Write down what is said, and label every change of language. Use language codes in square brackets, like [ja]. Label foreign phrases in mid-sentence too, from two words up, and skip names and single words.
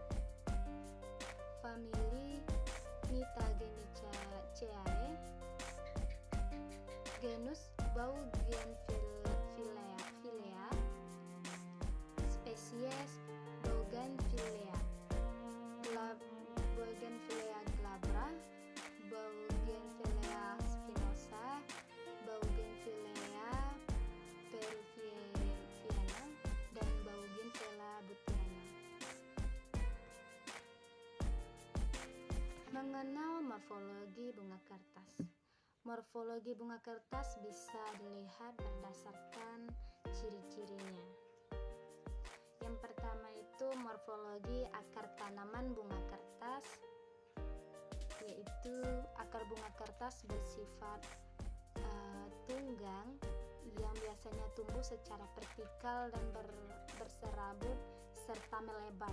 [id] famili Nitagenicaceae, genus Bougainvillea, spesies Bougainvillea, Bougainvillea glabra, Bougainvillea spinosa, Bougainvillea peruviana, dan Bougainvillea butiana. Mengenal morfologi bunga kertas. Morfologi bunga kertas bisa dilihat berdasarkan ciri-cirinya. Yang pertama itu morfologi akar tanaman bunga kertas, yaitu akar bunga kertas bersifat tunggang yang biasanya tumbuh secara vertikal dan berserabut serta melebar.